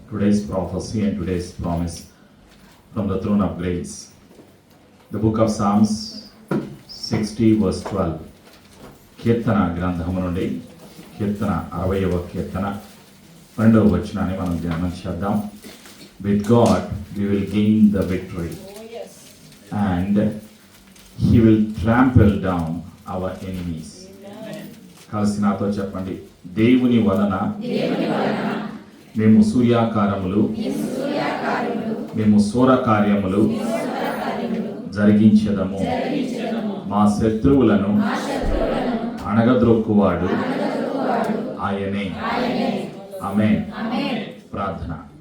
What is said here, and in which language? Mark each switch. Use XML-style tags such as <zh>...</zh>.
<en>Today's prophecy and today's promise from the throne of grace. The book of Psalms 60 verse 12.</en> <te>కీర్తన గ్రంథము నుండి కీర్తన 60వ కీర్తన 2వ వచనాన్ని మనం ధ్యానం చేద్దాం.</te> <en>With God we will gain the victory and He will trample down our enemies.</en> <te>కలిసి నాతో చెప్పండి. దేవుని వలన మేము సూర్యాకారములు మేము సూర కార్యములు జరిగించెదము. మా శత్రువులను అణగద్రొక్కువాడు ఆయనే. ఆమేన్. ప్రార్థన.</te>